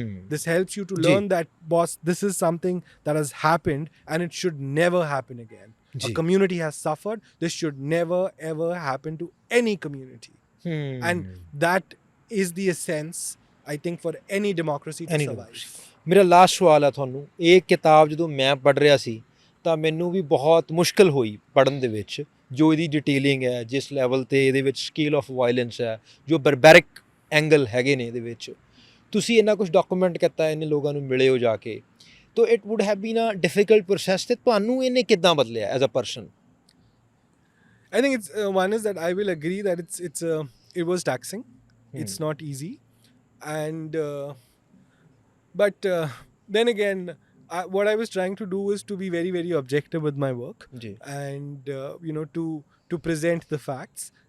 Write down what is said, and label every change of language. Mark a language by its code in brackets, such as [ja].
[en] This helps you to learn that, boss, this is something that has happened and it should never happen again. A community has suffered. This should never ever happen to any community. And that is the essence, I think, for any democracy to survive. [pa] ਮੇਰਾ last ਸਵਾਲ ਹੈ ਤੁਹਾਨੂੰ, ਇਹ ਕਿਤਾਬ ਜਦੋਂ ਮੈਂ ਪੜ੍ਹ ਰਿਹਾ ਸੀ ਤਾਂ ਮੈਨੂੰ ਵੀ ਬਹੁਤ ਮੁਸ਼ਕਿਲ ਹੋਈ ਪੜ੍ਹਨ ਦੇ ਵਿੱਚ, ਜੋ ਇਹਦੀ ਡਿਟੇਲਿੰਗ ਹੈ, ਜਿਸ ਲੈਵਲ ਤੇ ਇਹਦੇ ਵਿੱਚ [en] scale of violence [pa] ਹੈ, ਜੋ ਬਰਬੈਰਿਕ ਐਂਗਲ ਹੈਗੇ ਨੇ ਇਹਦੇ ਵਿੱਚ, ਤੁਸੀਂ ਇੰਨਾ ਕੁਝ ਡਾਕੂਮੈਂਟ ਕੀਤਾ, ਇੰਨੇ ਲੋਕਾਂ ਨੂੰ ਮਿਲੇ ਹੋ ਜਾ ਕੇ, ਤਾਂ [en] it would have been a difficult process, [pa] ਤੇ ਤੁਹਾਨੂੰ ਇਹਨੇ ਕਿੱਦਾਂ ਬਦਲਿਆ [en] As a person? I think it's one is that I will agree that it was taxing. It's not easy, and but then again, what I was trying to do is to be very, very objective with my work, and to present the facts.